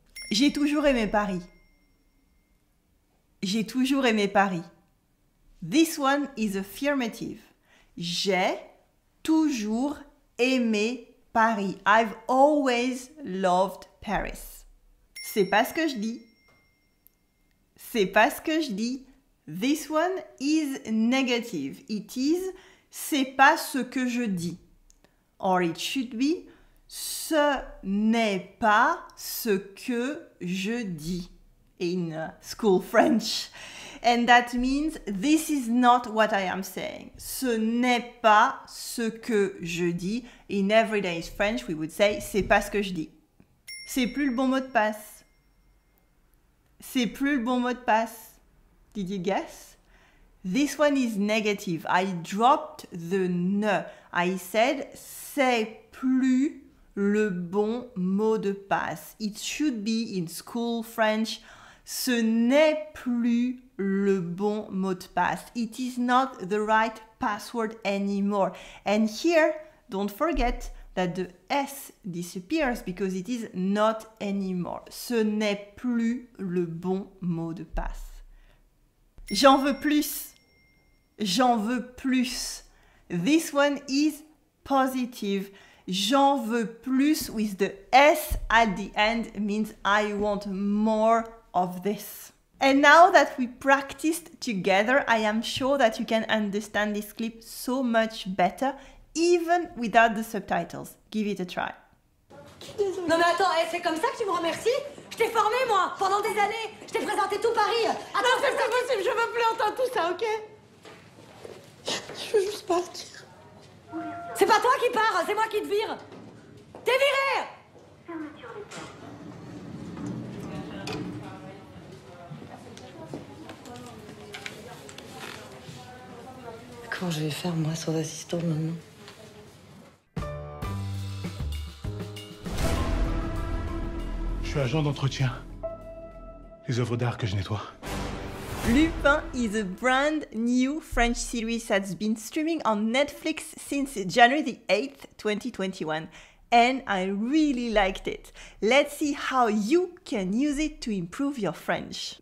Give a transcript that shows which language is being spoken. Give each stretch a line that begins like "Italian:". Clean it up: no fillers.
French: J'ai toujours aimé Paris. J'ai toujours aimé Paris.
English: This one is affirmative.
French: J'ai toujours aimé Paris.
English: I've always loved Paris.
French: C'est pas ce que je dis. C'est pas ce que je dis.
English: This one is negative. It is
French: c'est pas ce que je dis.
English: Or it should be
French: ce n'est pas ce que je dis
English: in school French. And that means this is not what I am saying.
French: Ce n'est pas ce que je dis.
English: In everyday French, we would say
French: c'est pas ce que je dis. C'est plus le bon mot de passe. C'est plus le bon mot de passe.
English: Did you guess? This one is negative. I dropped the ne. I said
French: c'est plus le bon mot de passe.
English: It should be in school French.
French: Ce n'est plus le bon mot de passe.
English: It is not the right password anymore. And here, don't forget that the S disappears because it is not anymore.
French: Ce n'est plus le bon mot de passe. J'en veux plus. J'en veux plus.
English: This one is positive.
French: J'en veux plus
English: with the S at the end means I want more of this. And now that we practiced together, I am sure that you can understand this clip so much better, even without the subtitles. Give it a try.
French: Non mais attends, c'est comme ça que tu me remercies? Je t'ai formé moi, pendant des années. Je t'ai présenté tout Paris. Attends, Non, c'est pas possible, je veux plus entendre tout ça, ok? Je veux juste partir. c'est pas toi qui pars, c'est moi qui te vire. T'es viré! Comment je vais faire, moi, sans assistant maintenant? Je suis agent d'entretien. Les œuvres d'art que je nettoie.
English: Lupin is a brand new French series that's been streaming on Netflix since January the 8th, 2021. And I really liked it. Let's see how you can use it to improve your French.